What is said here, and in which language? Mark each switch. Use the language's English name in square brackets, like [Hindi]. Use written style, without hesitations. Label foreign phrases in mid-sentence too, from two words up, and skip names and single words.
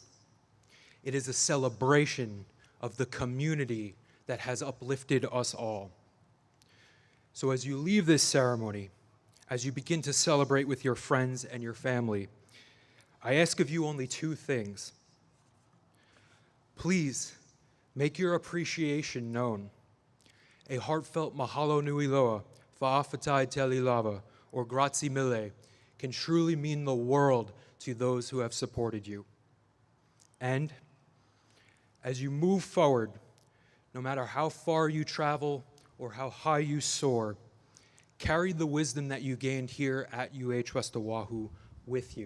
[English] It is a celebration of the community that has uplifted us all. So as you leave this ceremony, as you begin to celebrate with your friends and your family, I ask of you only two things. Please make your appreciation known. A heartfelt [Hawaiian] mahalo nui loa, [Samoan] fa'afatai teli lava, [English] or [Italian] grazie mille, [English] can truly mean the world to those who have supported you. And as you move forward, no matter how far you travel or how high you soar, carry the wisdom that you gained here at UH West Oahu with you.